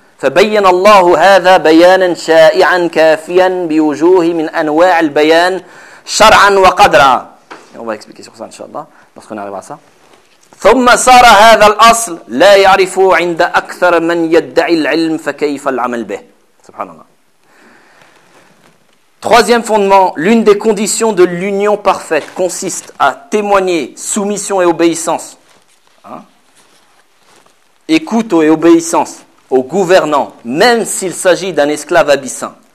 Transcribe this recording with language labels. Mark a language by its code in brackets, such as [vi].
[ar] فبين الله هذا بيانا شائعا كافيا بوجوه من انواع البيان شرعا وقدرا. [fr] On va expliquer sur ça, inshallah, lorsqu'on arrive à ça. [ar] ثم صار هذا الاصل لا يعرف عند اكثر من يدعي العلم فكيف العمل به. Subhanallah. [fr] Troisième fondement, l'une des conditions de l'union parfaite consiste à témoigner soumission et obéissance. Écoute et obéissance au gouvernant, même s'il s'agit d'un esclave abyssin.